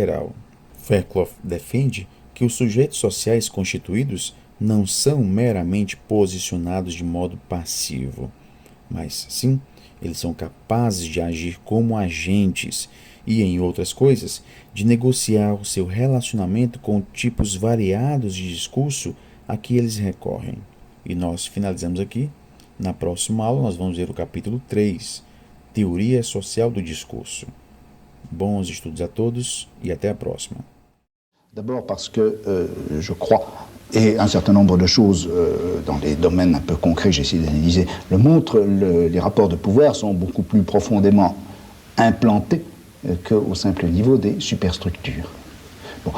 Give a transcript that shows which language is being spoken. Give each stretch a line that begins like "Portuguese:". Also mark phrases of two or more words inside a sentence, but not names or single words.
Portuguese: Fairclough defende que os sujeitos sociais constituídos não são meramente posicionados de modo passivo, mas sim, eles são capazes de agir como agentes e, em outras coisas, de negociar o seu relacionamento com tipos variados de discurso a que eles recorrem. E nós finalizamos aqui. Na próxima aula nós vamos ver o capítulo 3, Teoria Social do Discurso. Bons estudos a todos e até a próxima.
French: D'abord parce que je crois, et un certain nombre de choses dans les domaines un peu concrets que j'ai essayé d'analyser le montrent, les rapports de pouvoir sont beaucoup plus profondément implantés qu'au simple niveau des superstructures. Bon.